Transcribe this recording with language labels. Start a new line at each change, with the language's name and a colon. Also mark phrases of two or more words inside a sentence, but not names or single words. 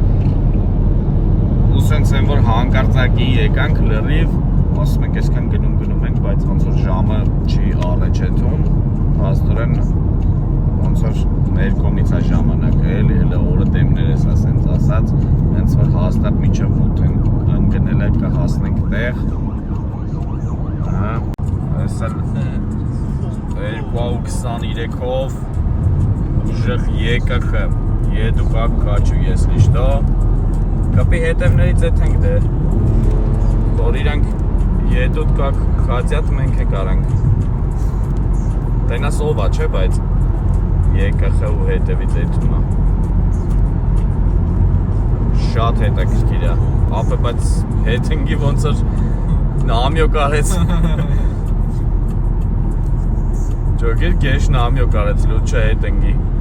Armenian: ու սենց են որ հանկարծակի եկանք լրիվ, ասում ենք այսքան գնում ենք, բայց ոնց որ ժամը չի առաջեթում, փաստորեն ոնց որ մեր կողմից է ժամանակը էլի, հələ օրը դեմներ ես ասենց ասած, հենց որ հաստատ միջև 8 ընկնել է կհասնենք տեղ։ Հա, այսա 2:23-ով ուժեղ եկախ
Russian: еду как хочу, если что։
Armenian: Կապի հետևներից էդ ենք դե, որ իրանք
Russian: едут как хотят,
Armenian: մենք է կարանք։ Տենաս ով է, չէ, բայց եկախ ու հետևից էդում է։ Շատ հետաքրքիր է, ապե բայց հետընկի ոնց որ նամյոկ արեց։ Ջոգիր գեշ նամյոկ արեց, լուտ չէ հետընկի։